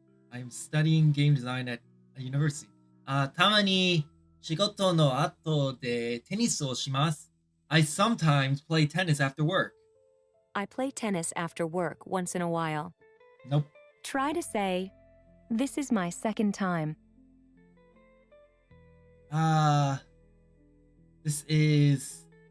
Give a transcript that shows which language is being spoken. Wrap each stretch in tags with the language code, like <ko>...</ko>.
<en>I'm studying game design at a university.</en> <ja>たまに仕事の後でテニスをします。</ja> <en>I sometimes play tennis after work. I play tennis after work once in a while. Nope. Try to say, this is my second time. This is...</en>